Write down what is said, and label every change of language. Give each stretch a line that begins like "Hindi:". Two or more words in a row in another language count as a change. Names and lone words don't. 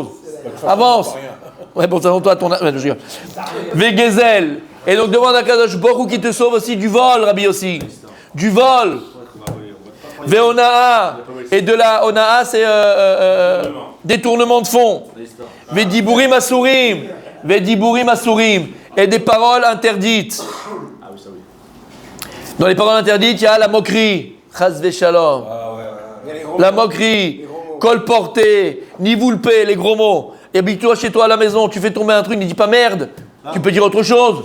French: Avance. Ouais, bon, ça toi, ton. Ouais, je rigole. Vegezel. Et donc demande à
Hebrew: קדוש ברוך הוא
French: qui te sauve aussi du vol, Rabbi aussi. Du vol. Veonaa. Et de la onaa, c'est détournement de fonds.
Hebrew: ודיבורים אסורים. ודיבורים אסורים.
French: Et des paroles interdites. Dans les paroles interdites, il y a la moquerie.
Hebrew: חס ושלום.
French: La moquerie. Colporter. Nivoulpé, les gros mots. Et habille-toi chez toi à la maison, tu fais tomber un truc, ne dis pas merde. Tu peux dire autre chose.